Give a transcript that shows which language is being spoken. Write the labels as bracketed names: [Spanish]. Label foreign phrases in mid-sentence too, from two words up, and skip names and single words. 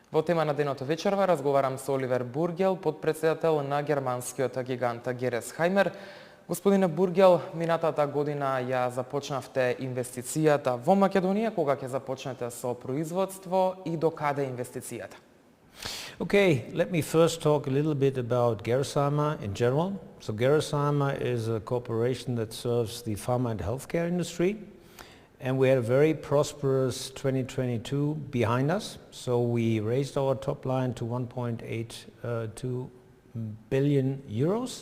[Macedonian] Во тема на денот вечерва разговарам со Оливер Бургел, потпретседател на германскиот гигант Гересхајмер. Господине Бургел, минатата година ја започнавте инвестицијата во Македонија, кога ќе започнете со производство и до каде инвестицијата? [English] Okay, let me first talk a little bit about Gereshaimer in general. So Geresheimer is a corporation that serves the pharma and healthcare industry. And we had a very prosperous 2022 behind us. So we raised our top line to 1.82 billion euros.